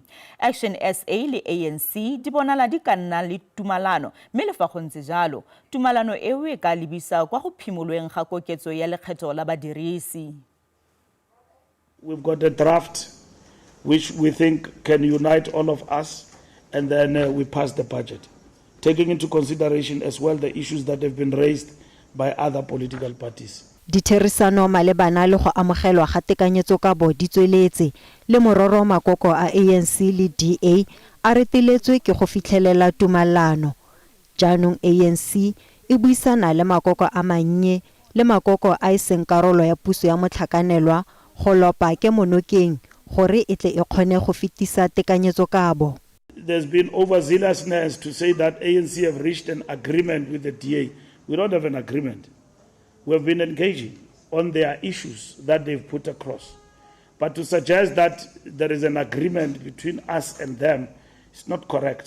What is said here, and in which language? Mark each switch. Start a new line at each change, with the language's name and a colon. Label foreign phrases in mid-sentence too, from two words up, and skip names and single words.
Tswana: Action SA le ANC di bonala di ka nna le tumalano, mme le fa go ntse jalo, tumalano eo e ka lebisa kwa go phimolweng ga koketso ya lekgetho la badirisi.
English: We've got a draft which we think can unite all of us, and then we pass the budget, taking into consideration as well the issues that have been raised by other political parties.
Tswana: Ditherisano malebana le go amogelwa ga tekanyetsokabo di tsweletse le mororo makoko a ANC le DA a reteletswe ke go fitlhelela tumalano. Jaanong ANC e buisana le makoko a mannye le makoko a iseng karolo ya puso ya motlhakanelwa go lopa ke monokeng gore e tle e kgone go fitisa tekanyetsokabo.
English: There's been overzealousness to say that ANC have reached an agreement with the DA. We don't have an agreement. We've been engaging on their issues that they've put across. But to suggest that there is an agreement between us and them is not correct.